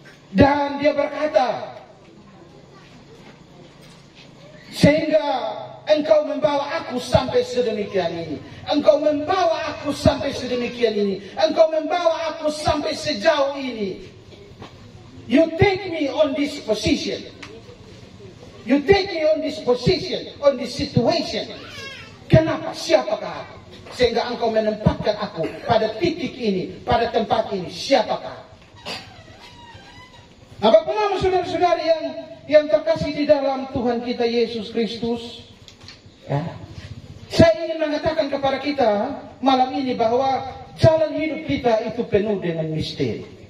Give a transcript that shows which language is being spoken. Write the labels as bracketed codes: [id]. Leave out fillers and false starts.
[id] Dan dia berkata, sehingga engkau membawa aku sampai sedemikian ini. Engkau membawa aku sampai sedemikian ini. Engkau membawa aku sampai sejauh ini. [en] You take me on this position. You take me on this position, on this situation. [id] Kenapa? Siapakah aku? Sehingga engkau menempatkan aku pada titik ini, pada tempat ini. Siapakah? Nah, Bapak Mama, saudara-saudari yang terkasih di dalam Tuhan kita Yesus Kristus, ya, saya ingin mengatakan kepada kita malam ini bahwa jalan hidup kita itu penuh dengan misteri.